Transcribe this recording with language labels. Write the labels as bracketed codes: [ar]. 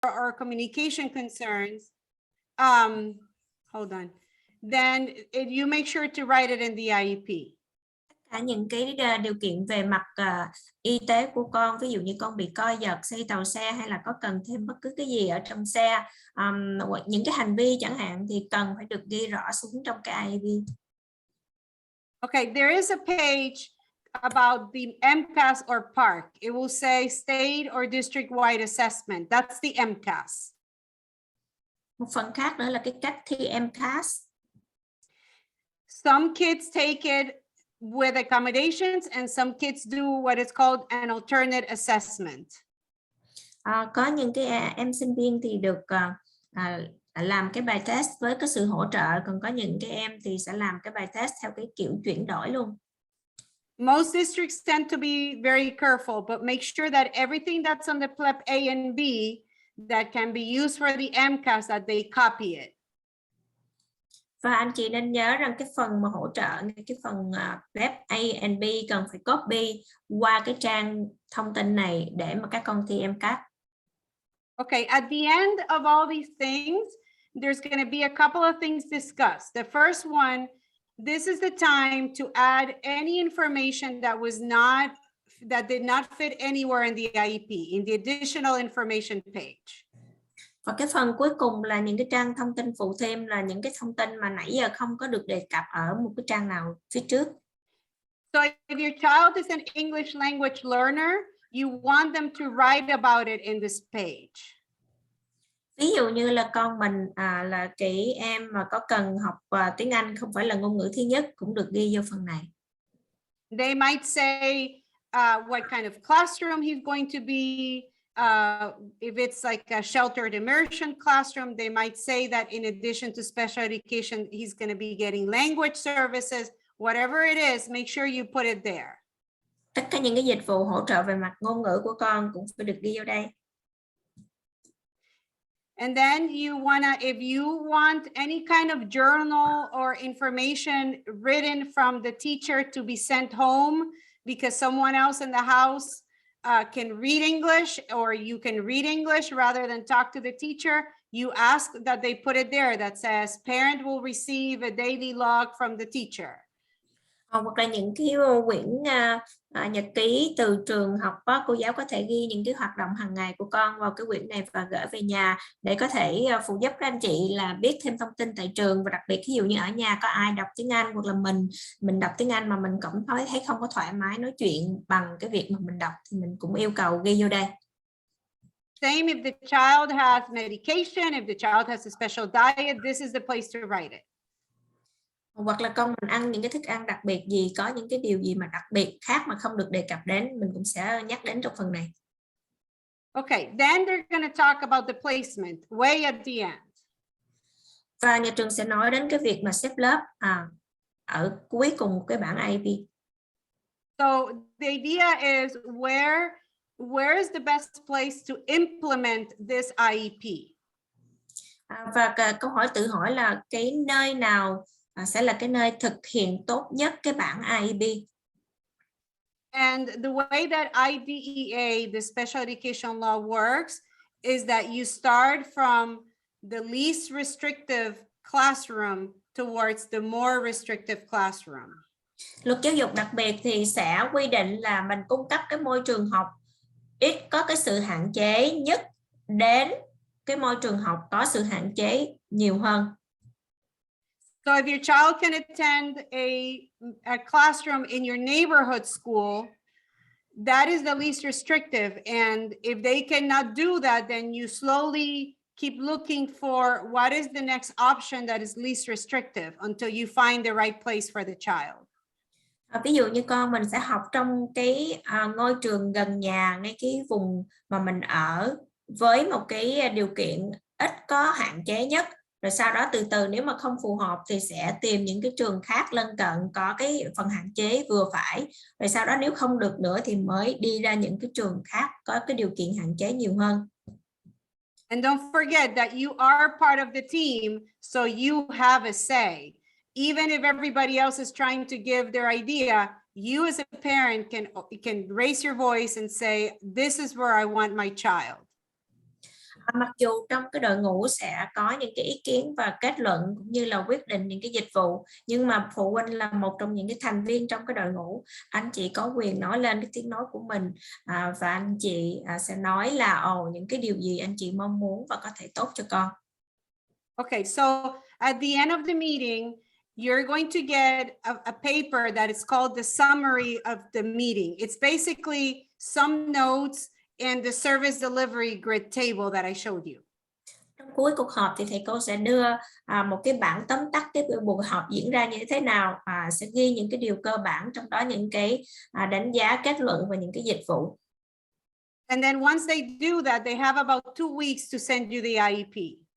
[en] or communication concerns, hold on, then you make sure to write it in the IEP. [vi] Cả những cái điều kiện về mặt y tế của con, ví dụ như con bị co giật khi tàu xe hay là có cần thêm bất cứ cái gì ở trong xe, những cái hành vi chẳng hạn thì cần phải được ghi rõ xuống trong cái IEP. [en] Okay, there is a page about the MCAS or PARC. It will say state or district-wide assessment. That's the MCAS. [vi] Một phần khác nữa là cái cách thi MCAS. [en] Some kids take it with accommodations and some kids do what is called an alternate assessment. [vi] Có những cái em sinh viên thì được làm cái bài test với cái sự hỗ trợ, còn có những cái em thì sẽ làm cái bài test theo cái kiểu chuyển đổi luôn. [en] Most districts tend to be very careful, but make sure that everything that's on the PLEP A and B that can be used for the MCAS, that they copy it. [vi] Và anh chị nên nhớ rằng cái phần mà hỗ trợ, cái phần PLEP A and B cần phải copy qua cái trang thông tin này để mà các con thi MCAS. [en] Okay, at the end of all these things, there's going to be a couple of things discussed. The first one, this is the time to add any information that did not fit anywhere in the IEP, in the additional information page. [vi] Và cái phần cuối cùng là những cái trang thông tin phụ thêm, là những cái thông tin mà nãy giờ không có được đề cập ở một cái trang nào phía trước. [en] So if your child is an English language learner, you want them to write about it in this page. [vi] Ví dụ như là con mình là chị em mà có cần học tiếng Anh không phải là ngôn ngữ thứ nhất, cũng được ghi vô phần này. [en] They might say what kind of classroom he's going to be. If it's like a sheltered immersion classroom, they might say that in addition to special education, he's going to be getting language services. Whatever it is, make sure you put it there. [vi] Tất cả những cái dịch vụ hỗ trợ về mặt ngôn ngữ của con cũng phải được ghi vô đây. [en] And then if you want any kind of journal or information written from the teacher to be sent home because someone else in the house can read English, or you can read English rather than talk to the teacher, you ask that they put it there that says parent will receive a daily log from the teacher. [vi] Hoặc là những cái quyển nhật ký từ trường học, cô giáo có thể ghi những cái hoạt động hàng ngày của con vào cái quyển này và gửi về nhà để có thể phụ giúp các anh chị là biết thêm thông tin tại trường. Và đặc biệt ví dụ như ở nhà có ai đọc tiếng Anh hoặc là mình đọc tiếng Anh mà mình cũng thấy không có thoải mái nói chuyện bằng cái việc mà mình đọc thì mình cũng yêu cầu ghi vô đây. [en] Same if the child has medication, if the child has a special diet, this is the place to write it. [vi] Hoặc là con mình ăn những cái thức ăn đặc biệt gì, có những cái điều gì mà đặc biệt khác mà không được đề cập đến, mình cũng sẽ nhắc đến trong phần này. [en] Okay, then they're going to talk about the placement way at the end. [vi] Và nhà trường sẽ nói đến cái việc mà xếp lớp ở cuối cùng cái bảng IEP. [en] So the idea is where is the best place to implement this IEP? [vi] Và câu hỏi tự hỏi là cái nơi nào sẽ là cái nơi thực hiện tốt nhất cái bảng IEP. [en] And the way that IDEA, the special education law, works is that you start from the least restrictive classroom towards the more restrictive classroom. [vi] Luật giáo dục đặc biệt thì sẽ quy định là mình cung cấp cái môi trường học ít có cái sự hạn chế nhất đến cái môi trường học có sự hạn chế nhiều hơn. [en] So if your child can attend a classroom in your neighborhood school, that is the least restrictive. And if they cannot do that, then you slowly keep looking for what is the next option that is least restrictive until you find the right place for the child. [vi] Ví dụ như con mình sẽ học trong cái ngôi trường gần nhà, ngay cái vùng mà mình ở, với một cái điều kiện ít có hạn chế nhất. Rồi sau đó từ từ nếu mà không phù hợp thì sẽ tìm những cái trường khác lân cận có cái phần hạn chế vừa phải. Rồi sau đó nếu không được nữa thì mới đi ra những cái trường khác có cái điều kiện hạn chế nhiều hơn. [en] And don't forget that you are part of the team, so you have a say. Even if everybody else is trying to give their idea, you as a parent can raise your voice and say, this is where I want my child. [vi] Mặc dù trong cái đội ngũ sẽ có những cái ý kiến và kết luận cũng như là quyết định những cái dịch vụ, nhưng mà phụ huynh là một trong những cái thành viên trong cái đội ngũ, anh chị có quyền nói lên cái tiếng nói của mình, và anh chị sẽ nói là những cái điều gì anh chị mong muốn và có thể tốt cho con. [en] Okay, so at the end of the meeting, you're going to get a paper that is called the summary of the meeting. It's basically some notes and the service delivery grid table that I showed you. [vi] Trong cuối cuộc họp thì thầy cô sẽ đưa một cái bản tóm tắt cái buổi họp diễn ra như thế nào, sẽ ghi những cái điều cơ bản, trong đó những cái đánh giá, kết luận và những cái dịch vụ. [en] And then once they do that, they have about 2 weeks to send you the IEP.